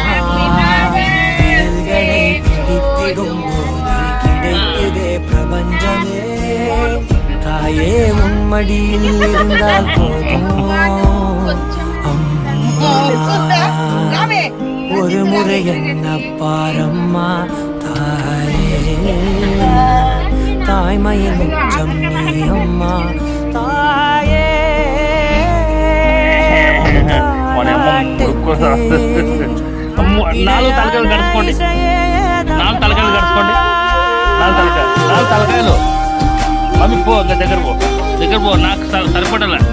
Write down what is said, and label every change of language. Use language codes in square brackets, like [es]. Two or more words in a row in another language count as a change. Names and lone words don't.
[ta] விரல்களை பிடித்திடும் போது கிடைக்குதே பிரபஞ்சமே, தாயே உன் மடியில் இருந்தால் போதும் அம்மா. ஒரு முறை என்ன பாரம்மா தாயே, தாய்மையின் உச்சம் நீ அம்மா தாயே. [te] నాలుగు తలకాయలు గడుచుకోండి, నాలుగు తలకాయలు గడుచుకోండి, నాలుగు తలకాయలు. మమ్మీ పో, ఇంకా దగ్గర పో, నాకు సరిపడాల.